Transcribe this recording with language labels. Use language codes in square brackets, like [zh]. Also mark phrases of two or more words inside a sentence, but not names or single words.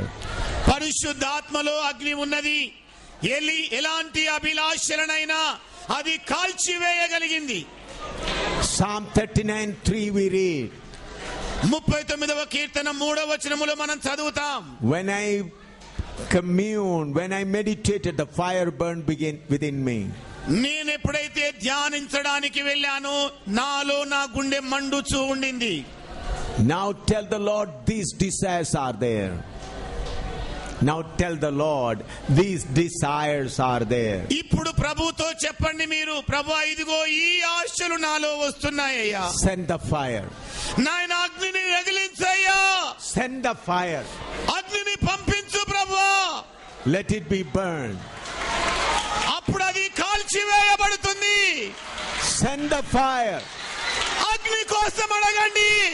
[te] పరిశుద్ధాత్మలో అగ్ని ఉన్నది. ఎలాంటి అభిలాషలనైనా అది కాల్చివేయగలిగింది. [en] Psalm 39:3 we read. [te] 39వ కీర్తన 3వ వచనములో మనం చదువుతాం. [en] When I commune, when I meditated, the fire burned within me. [te] నేను ఎప్పుడైతే ధ్యానించడానికి వెళ్ళానో నాలో నా గుండె మండుచూ ఉండింది. [en] Now tell the Lord, these desires are there. Now tell the Lord, these desires are there. [te] ఇప్పుడు ప్రభుతో చెప్పండి మీరు, ప్రభువా ఇదిగో ఈ ఆశలు నాలో వస్తున్నాయ్యా. [en] Send the fire. [te] నాయన అగ్నిని రగిలించయ్యా. [en] Send the fire. [te] అగ్నిని పంపించు ప్రభువా. [en] Let it be burned. [te] అప్పుడు అది కాల్చివేయబడుతుంది. [en] Send the fire. [te] అగ్ని కోసం అడగండి.